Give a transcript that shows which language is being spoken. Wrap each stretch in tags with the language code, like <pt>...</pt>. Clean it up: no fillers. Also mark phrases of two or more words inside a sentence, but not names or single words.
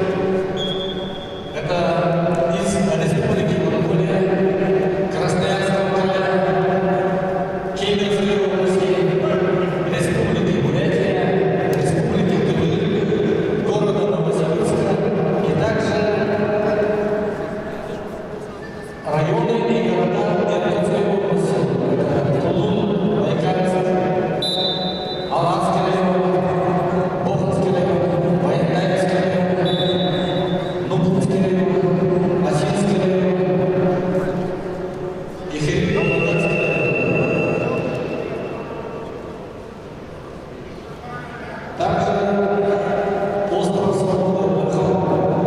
<ru>Это из Республики Монголия, Красноярского края, Кемеровской области, Республики Бурятия, Республики Тывы, города Новосибирска и также районы и города Иркутской области. Тулун, Байкальск, Аланский район, Боханский район, Военнайский район, Нубинский район, Осинский район и Херсонский район. Также остров Свободы Верховный.</ru>